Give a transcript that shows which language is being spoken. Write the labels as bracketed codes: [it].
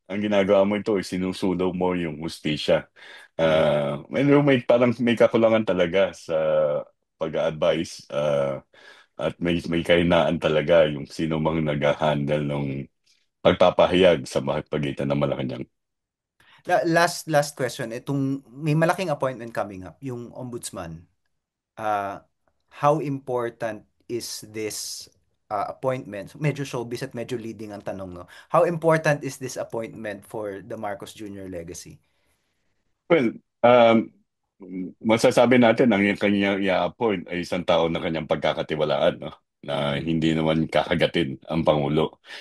[tl] Ang ginagawa mo ito, sinusulaw mo yung hustisya. Mm. Parang may kakulangan talaga sa pag-advise at may kahinaan talaga yung sino mang nag-handle ng pagpapahayag sa pagitan ng Malacanang. [en] Last question. [tl] May malaking [en] appointment coming up, yung ombudsman. Uh, how important is this appointment? [tl] Medyo showbiz at medyo leading ang tanong, [en] no? How important is this appointment for the Marcos Jr. legacy? [tl] Well, masasabi natin ang kanyang i-appoint ay isang tao na kanyang pagkakatiwalaan, no? Na Mm, hindi naman kakagatin ang Pangulo.